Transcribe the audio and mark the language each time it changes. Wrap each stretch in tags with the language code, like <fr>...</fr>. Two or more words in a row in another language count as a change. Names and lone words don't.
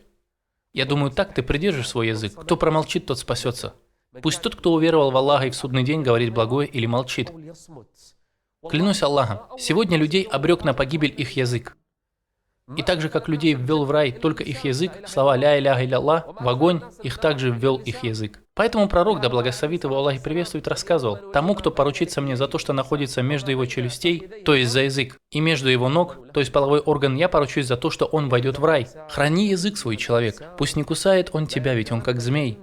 <ru>Я думаю, так ты придержишь свой язык. Кто промолчит, тот спасется. Пусть тот, кто уверовал в Аллаха и в судный день, говорит благое или молчит. Клянусь Аллахом, сегодня людей обрек на погибель их язык. И так же, как людей ввел в рай только их язык, слова</ru> <ar>«لا إله إلا الله»,</ar> <ru>в огонь их также ввел их язык. Поэтому пророк, да благословит его Аллах и приветствует, рассказывал: тому, кто поручится мне за то, что находится между его челюстей, то есть за язык, и между его ног, то есть половой орган, я поручусь за то, что он войдет в рай. Храни язык свой, человек, пусть не кусает он тебя, ведь он как змей.</ru>